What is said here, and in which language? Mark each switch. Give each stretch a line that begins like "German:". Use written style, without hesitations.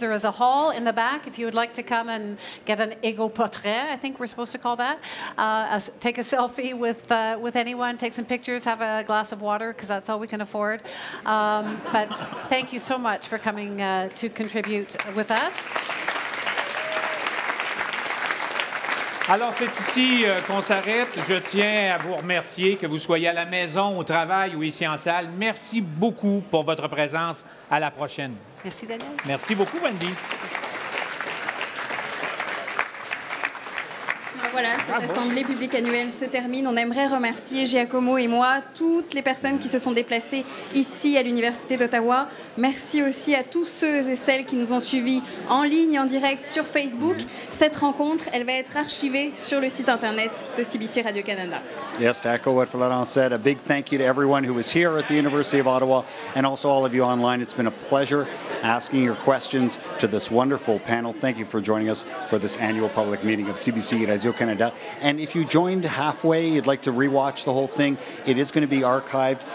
English: There is a hall in the back if you would like to come and get an ego portrait, I think we're supposed to call that. Take a selfie with anyone, take some pictures, have a glass of water, because that's all we can afford. But thank you so much for coming to contribute with us.
French: Alors, c'est ici qu'on s'arrête. Je tiens à vous remercier, que vous soyez à la maison, au travail ou ici en salle. Merci beaucoup pour votre présence. À la prochaine. Merci, Daniel. Merci beaucoup, Wendy. Voilà, cette assemblée publique annuelle se termine. On aimerait remercier Giacomo et moi, toutes les personnes qui se sont déplacées ici à l'Université d'Ottawa. Merci aussi à tous ceux et celles qui nous ont suivis en ligne, en direct sur Facebook. Cette rencontre, elle va être archivée sur le site internet de CBC Radio-Canada.
English: Yes, to echo what Florence said, a big thank you to everyone who was here at the University of Ottawa and also all of you online. It's been a pleasure asking your questions to this wonderful panel. Thank you for joining us for this annual public meeting of CBC Radio-Canada. And if you joined halfway, you'd like to rewatch the whole thing, it is going to be archived.